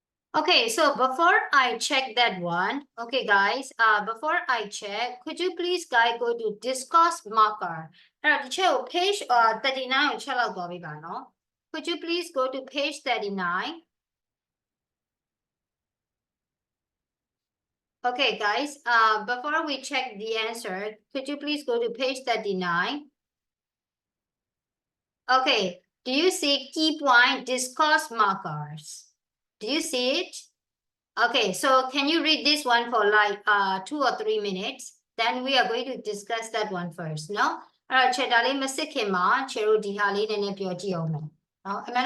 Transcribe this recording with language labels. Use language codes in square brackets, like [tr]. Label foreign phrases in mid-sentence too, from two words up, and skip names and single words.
[en] Okay, so before I check that one, okay, guys, before I check, could you please guys go to discuss marker? Page 39 [my] ကိုချက်လောက်သွားပြီပါနော် [en] Could you please go to page 39? Okay, guys, before we check the answer, could you please go to page 39? Okay, do you see key point discuss markers? Do you see it? Okay, so can you read this one for like 2 or 3 minutes? Then we are going to discuss that one first, no? [my] အဲ့တော့ chapter လေးမစစ်ခင်မှာ ချေတို့ဒီဟာလေးနည်းနည်းပြောကြည့်အောင်မယ်။နော်အမှန်